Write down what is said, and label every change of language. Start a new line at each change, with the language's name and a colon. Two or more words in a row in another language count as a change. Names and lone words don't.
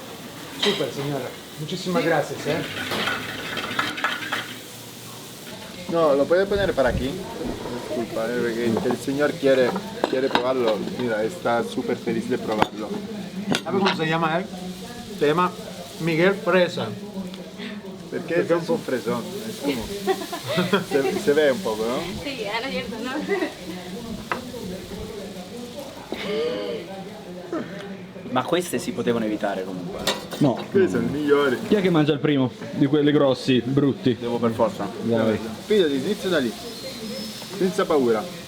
Italian: Super, signora.
Spanish: Muchísimas gracias, eh. No, lo puedes poner para aquí. Disculpa, porque el señor quiere probarlo. Mira, está súper feliz de probarlo. ¿Sabe cómo se llama él? Se llama Miguel Fresa.
Italian: Perché è un po'
Spanish: fresón. Es como... se ve un poco, ¿no? Sí, ahora es cierto, ¿no?
Italian: Ma queste si potevano evitare comunque. No. Questi sono i migliori. Chi è che mangia il primo? Di quelli grossi, brutti. Devo per forza. Dai. Fidati, inizia da lì. Senza paura.